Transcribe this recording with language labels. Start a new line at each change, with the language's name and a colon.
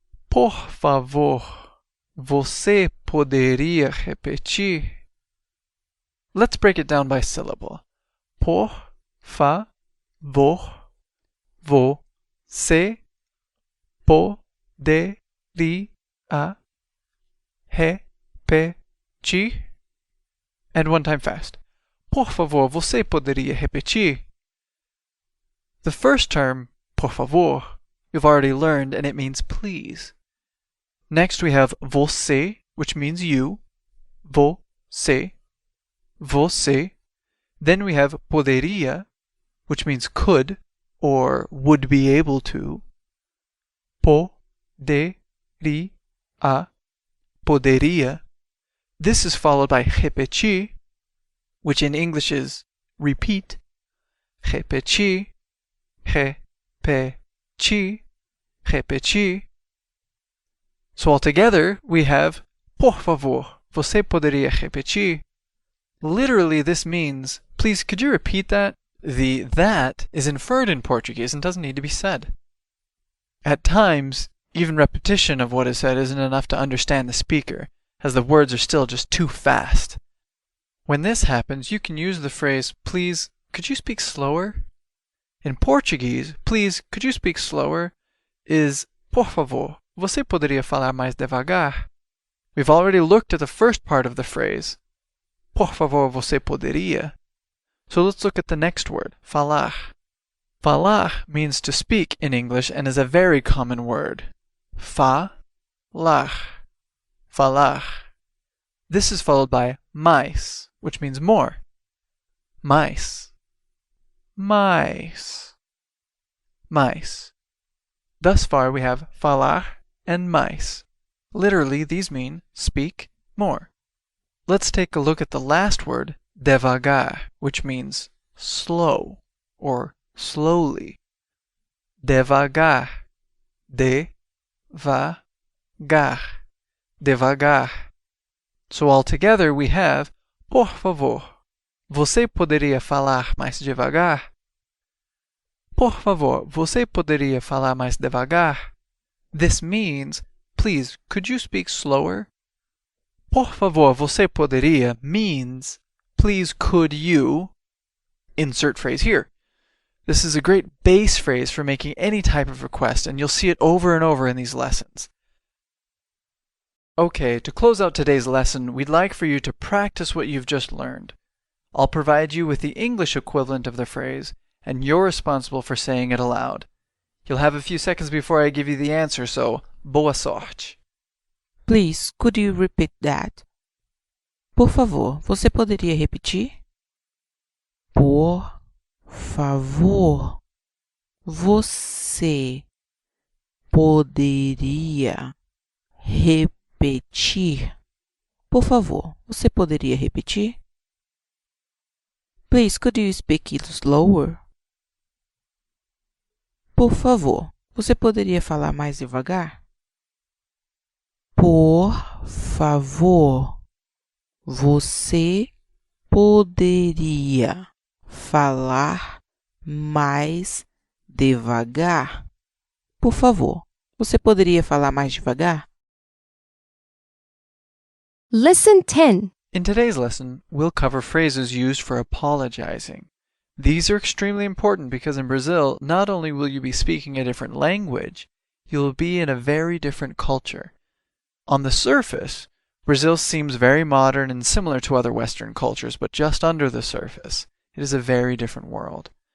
Portuguese: Por favor, você poderia repetir?
English: Let's break it down by syllable.
Portuguese: Por favor, você poderia repetir?
English: And one time fast.
Portuguese: Por favor, você poderia repetir?
English: The first term,
Portuguese: por favor,
English: you've already learned, and it means please. Next we have você, which means you. Você. Você. Then we have poderia, which means could, or would be able to.
Portuguese: Poderia. Poderia.
English: This is followed by repetir, which in English is repeat.
Portuguese: Repetir. Repetir. Repetir.
English: So altogether we have
Portuguese: por favor, você poderia repetir?
English: Literally this means, please could you repeat that? The that is inferred in Portuguese and doesn't need to be said. At times, even repetition of what is said isn't enough to understand the speaker, as the words are still just too fast. When this happens, you can use the phrase, please, could you speak slower? In Portuguese, please, could you speak slower?
Portuguese: Is, por favor, você poderia falar mais devagar?
English: We've already looked at the first part of the phrase.
Portuguese: Por favor, você poderia?
English: So let's look at the next word, falar. Falar means to speak in English and is a very common word.
Portuguese: Falar. Falar.
English: This is followed by mais, which means more.
Portuguese: Mais. Mais. Mais.
English: Thus far we have falar and mais. Literally, these mean speak more. Let's take a look at the last word, devagar, which means slow or slowly.
Portuguese: Devagar. De-va-gar. Devagar.
English: So altogether we have,
Portuguese: por favor, você poderia falar mais devagar? Por favor, você poderia falar mais devagar?
English: This means, please, could you speak slower?
Portuguese: Por favor, você poderia
English: means, please, could you? Insert phrase here. This is a great base phrase for making any type of request, and you'll see it over and over in these lessons. Okay, to close out today's lesson, we'd like for you to practice what you've just learned. I'll provide you with the English equivalent of the phrase, and you're responsible for saying it aloud. You'll have a few seconds before I give you the answer, so
Portuguese: boa sorte.
English: Please, could you repeat that?
Portuguese: Por favor, você poderia repetir? Por favor, você poderia repetir? Por favor, você poderia repetir?
English: Please, could you speak it slower?
Portuguese: Por favor, você poderia falar mais devagar? Por favor, você poderia falar mais devagar? Por favor, você poderia falar mais devagar?
English: Lesson 10. In today's lesson, we'll cover phrases used for apologizing. These are extremely important because in Brazil, not only will you be speaking a different language, you'll be in a very different culture. On the surface, Brazil seems very modern and similar to other Western cultures, but just under the surface, it is a very different world.